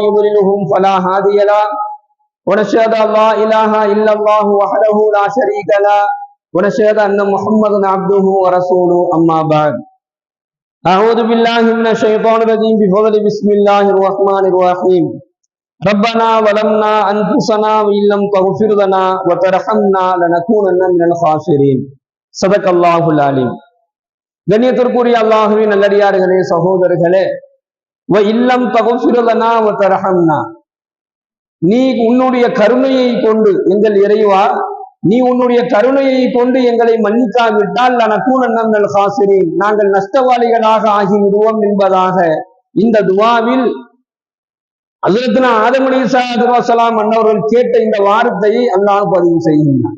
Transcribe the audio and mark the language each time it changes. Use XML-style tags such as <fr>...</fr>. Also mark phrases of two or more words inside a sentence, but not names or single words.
<ar>يضلله فلا هادي له ونشهد أن لا إله إلا الله وحده لا شريك له ونشهد أن محمدا عبده ورسوله أما بعد أعوذ بالله من الشيطان الرجيم بفضل بسم الله الرحمن الرحيم ربنا ظلمنا أنفسنا وإن لم تغفر لنا وترحمنا لنكونن من الخاسرين صدق الله العليم.</ar> <ta>கண்ணியத்திற்குரிய அல்லாஹ்வின் நல்லடியார்களே, சகோதரர்களே,</ta> <ar>إن لم تغفر لنا وترحمنا,</ar> <ta>நீ உன்னுடைய கருணையை கொண்டு எங்கள் இறைவா, நீ உன்னுடைய கருணையை கொண்டு எங்களை மன்னிக்காவிட்டால்</ta> <ar>لنكونن من الخاسرين,</ar> <ta>நாங்கள் நஷ்டவாளிகளாக ஆகிவிடுவோம் என்பதாக இந்த துஆவில் ஹஜ்ரத்னா ஆதம்</ta> <ar>عليه الصلاة والسلام</ar> <ta>அன்னவர்கள் கேட்ட இந்த வார்த்தையை அல்லாஹ் பதிவு செய்கின்றான்.</ta>